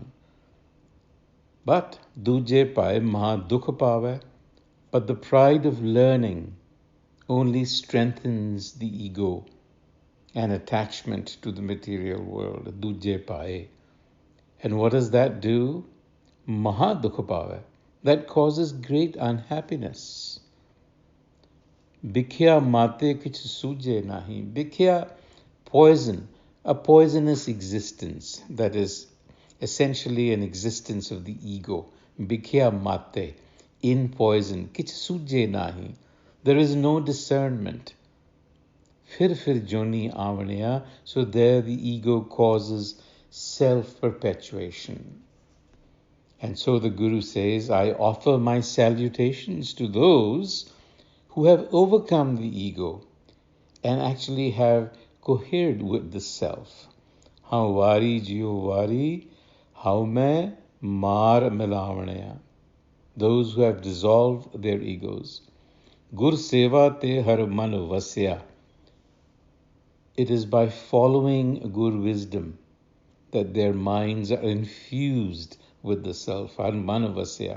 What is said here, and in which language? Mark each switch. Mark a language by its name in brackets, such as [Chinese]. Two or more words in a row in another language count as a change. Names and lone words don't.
[English] But [Punjabi] ਦੂਜੈ ਭਾਇ ਮਹਾ ਦੁਖੁ ਪਾਵੈ, [English] but the pride of learning only strengthens the ego and attachment to the material world. [Punjabi] ਦੂਜੈ ਭਾਇ. [English] And what does that do? [Punjabi] ਮਹਾ ਦੁਖੁ ਪਾਵੈ. [English] That causes great unhappiness. [Punjabi] ਬਿਖਿਆ ਮਾਤੇ ਕਿਛੁ ਸੂਝੈ ਨਾਹੀ. Bikhya, [English] poison, a poisonous existence, that is essentially an existence of the ego. [Punjabi] ਬਿਖਿਆ ਮਾਤੇ, [English] in poison. [Punjabi] ਕਿਛੁ ਸੂਝੈ ਨਾਹੀ. [English] There is no discernment. [Punjabi] ਫਿਰਿ ਜੂਨੀ ਆਵਣਿਆ. [English] So there the ego causes self-perpetuation. And so the Guru says, I offer my salutations to those who have overcome the ego and actually have cohered with the self. [Punjabi] ਹਉ ਵਾਰੀ ਜੀਉ ਵਾਰੀ ਹਉ ਮੈਂ ਮਾਰਿ ਮਿਲਾਵਣਿਆ. [English] Those who have dissolved their egos. [Punjabi] ਗੁਰ ਸੇਵਾ ਤੇ ਹਰਿ ਮਨਿ ਵਸਿਆ. [English] It is by following Gur wisdom that their minds are infused with the self. [Punjabi] ਹਰਿ ਮਨਿ ਵਸਿਆ.